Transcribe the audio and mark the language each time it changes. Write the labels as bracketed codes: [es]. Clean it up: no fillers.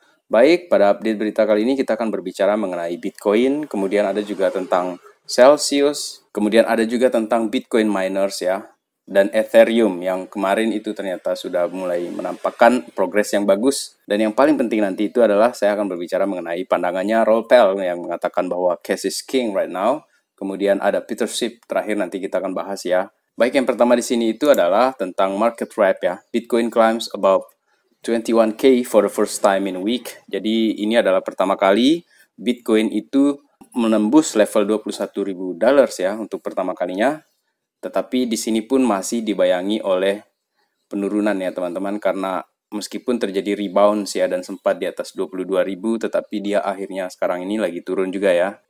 [id] Baik, pada update berita kali ini kita akan berbicara mengenai Bitcoin, kemudian ada juga tentang Celsius, kemudian ada juga tentang Bitcoin miners ya, dan Ethereum yang kemarin itu ternyata sudah mulai menampakkan progres yang bagus. Dan yang paling penting nanti itu adalah saya akan berbicara mengenai pandangannya Raoul Pal yang mengatakan bahwa [en] cash is king right now. [id] Kemudian ada Peter Schiff, terakhir nanti kita akan bahas ya. Baik, yang pertama di sini itu adalah tentang market wrap ya. [en] Bitcoin climbs above 21K for the first time in a week. [id] Jadi ini adalah pertama kali Bitcoin itu menembus level $21.000 ya untuk pertama kalinya. Tetapi di sini pun masih dibayangi oleh penurunan ya teman-teman, karena meskipun terjadi rebound ya dan sempat di atas 22.000, tetapi dia akhirnya sekarang ini lagi turun juga ya.